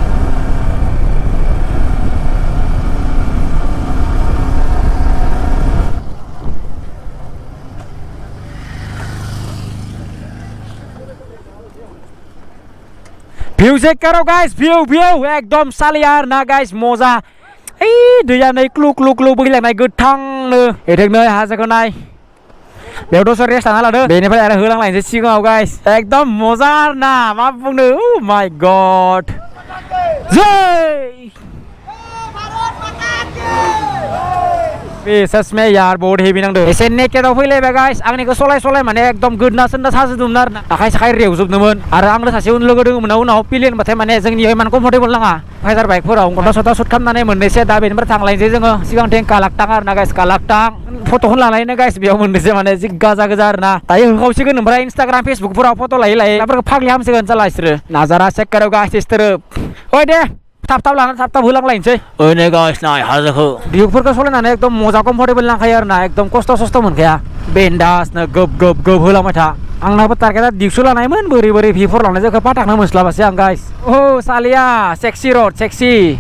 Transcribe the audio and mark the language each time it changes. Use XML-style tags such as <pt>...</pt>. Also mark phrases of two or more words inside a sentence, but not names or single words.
<brx>भिउ चेक करो गाइस भिउ एकदम सालियार ना गाइस मजा दैया नै क्लु बोहैलांनाय गोथांनो एथेंनो हाजोखौ नाय बेयाव दसे रेस्ट लाना लादो बेनिफ्राय आरो होलांलायनोसै सिगाङाव गाइस एकदम मजा ना मा बुंनो</brx> <en>my god</en> <brx>जय</brx> <hi>सच में यार बहुत</hi> <brx>हेभि नांदों एसे नेकेदाव फैलायबाय गाइस आंनिखौ सलाय माने एकदम गोदना सोदना साजोबदोंमोन आरो आखाइ साखाइ रेवजोबदोंमोन आरो आंनो सासे लोगो दङमोन उनाव प्लेन बाथाय माने जोंनि इमान कम्फर्टेबल नाङा फाइजार बाइकफोराव गन्दा सथा सुट खालामनानै मोननैसो दा बेनिफ्राय थांलायनोसै जोङो सिगांथिं कालाक्टां आरोना गाइस कालाक्टां फट'खौ लानायनो गाइस बेयाव मोननैसो माने जि गोजा आरोना दायो होखावसिगोन ओमफ्राय इन्स्टाग्राम फेसबुकफोराव फट' लायै फाग्लि हामसिगोन साला इसोरो नाजारा चेक करो गाइस इसोरो ओइ दे थाब होलांलायनोसै ओइ गाइस नाय हाजोखौ भिउफोरखौ सलायनानै एकदम मजा कम्फर्टेबल नांखायो आरोना एकदम खस्थ' मोनखाया बेन्डासनो गोब होलांबाय था आंनाबो टारगेटआ दिगसु लानायमोन बोरै भिफोर लानाय जायखौ पाटाखनो मोनस्लाबासै आं गाइस सालिया सेक्सि रड सेक्सि</brx>